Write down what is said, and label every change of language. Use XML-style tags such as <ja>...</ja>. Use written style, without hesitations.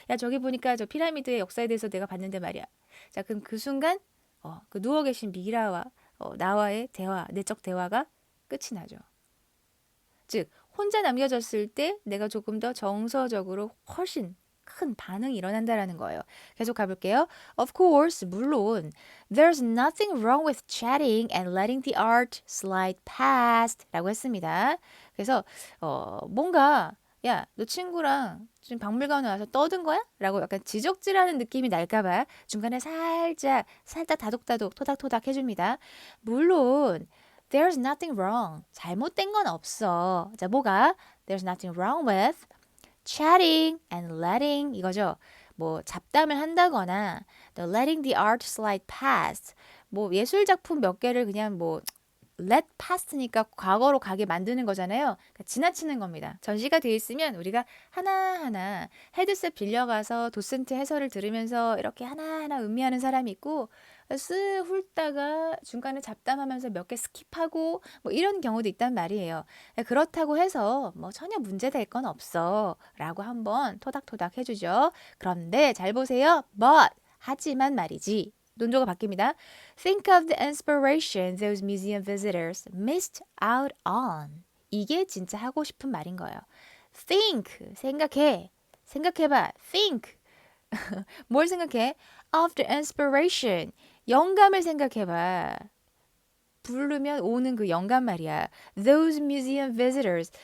<ko>야, 저기 보니까 저 피라미드의 역사에 대해서 내가 봤는데 말이야. 자, 그럼 그 순간 그 누워 계신 미라와 나와의 대화, 내적 대화가 끝이 나죠. 즉, 혼자 남겨졌을 때 내가 조금 더 정서적으로 훨씬 큰 반응이 일어난다라는 거예요. 계속 가볼게요.</ko> <en>Of course,</en> <ko>물론</ko> <en>there's nothing wrong with chatting and letting the art slide past</en> <ko>라고 했습니다. 그래서 뭔가 야, 너 친구랑 지금 박물관에 와서 떠든 거야? 라고 약간 지적질하는 느낌이 날까봐 중간에 살짝 다독다독 토닥토닥 해줍니다. 물론</ko> <en>There's nothing wrong.</en> <ko>잘못된 건 없어. 자, 뭐가?</ko> <en>There's nothing wrong with chatting and letting</en> <ko>이거죠. 뭐 잡담을 한다거나</ko> <en>letting the art slide past.</en> <ko>뭐 예술 작품 몇 개를 그냥 뭐</ko> <en>let past</en> <ko>니까 과거로 가게 만드는 거잖아요. 그러니까 지나치는 겁니다. 전시가 돼 있으면 우리가 하나하나 헤드셋 빌려가서 도슨트 해설을 들으면서 이렇게 하나하나 음미하는 사람이 있고 쓱 훑다가 중간에 잡담하면서 몇 개 스킵하고 뭐 이런 경우도 있단 말이에요. 그렇다고 해서 뭐 전혀 문제될 건 없어 라고 한번 토닥토닥 해주죠. 그런데 잘 보세요. But 하지만 말이지. 논조가 바뀝니다.</ko> <en>Think of the inspiration those museum visitors missed out on.</en> <ko>이게 진짜 하고 싶은 말인 거예요. Think, 생각해봐. Think. 뭘 생각해?</ko> <en>Of the inspiration.</en> <ko>영감을 생각해봐. 부르면 오는 그 영감 말이야.</ko> <en>Those museum visitors.</en>